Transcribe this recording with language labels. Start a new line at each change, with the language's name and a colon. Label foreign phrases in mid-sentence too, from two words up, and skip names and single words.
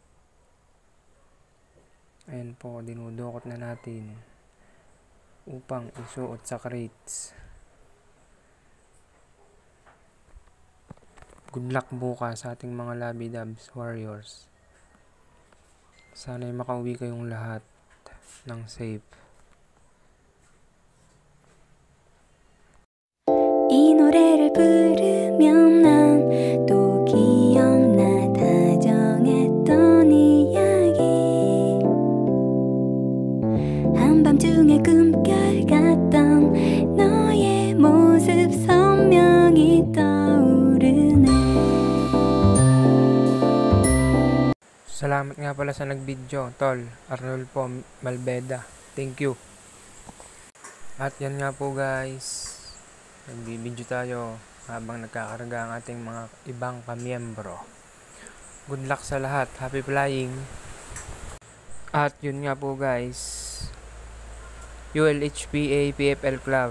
Filipino: Ayan po, dinudukot na natin upang isuot sa crates.
English: Good luck
Filipino: bukas sa ating mga Labi Dubs Warriors. Sana'y makauwi kayong lahat ng safe.
Korean: 이 노래를 부르면 난 또 기억나 다정했던 이야기 한밤중에 꿈결 같던 너의 모습 선명히 떠오르네.
Filipino: Salamat nga pala sa nag-video, Tol Arnulfo Malveda.
English: Thank you.
Filipino: At yan nga po guys, nagbibideo tayo habang nagkakarga ang ating mga ibang kamiyembro.
English: Good luck
Filipino: sa lahat.
English: Happy flying.
Filipino: At yun nga po guys, ULHPA PFL Club.